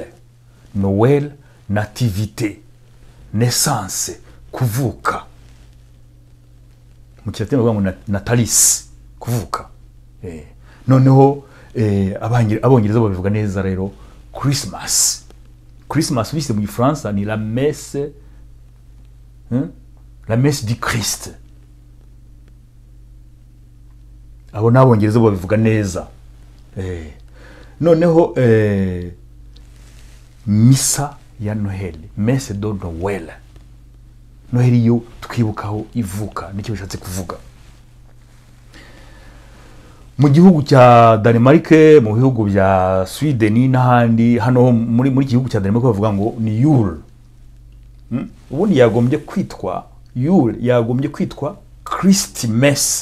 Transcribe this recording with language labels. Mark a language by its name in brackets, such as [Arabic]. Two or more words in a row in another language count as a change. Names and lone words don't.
[French] Noel, nativité, naissance, kuvuka. [Kinyarwanda] Mu Kilatini bavuga ngo natalis, kuvuka. Noneho abongereza babivuga neza rero Christmas. Christmas bise mu Gifaransa ni [French] la messe du Christ. [Kinyarwanda] Abo n'abongereza babivuga neza. Noneho misa ya Noheli, [French] messe de Noël. [Kinyarwanda] Noheli yo twibukaho ivuka, nicyo bishatse kuvuga. Mu gihugu cya Denmark, mu bihugu bya Sweden n'ahandi, hano muri gihugu cya Denmark bavuga ngo ni Yule. Ubundi yagombye kwitwa Yule, yagombye kwitwa Christmas.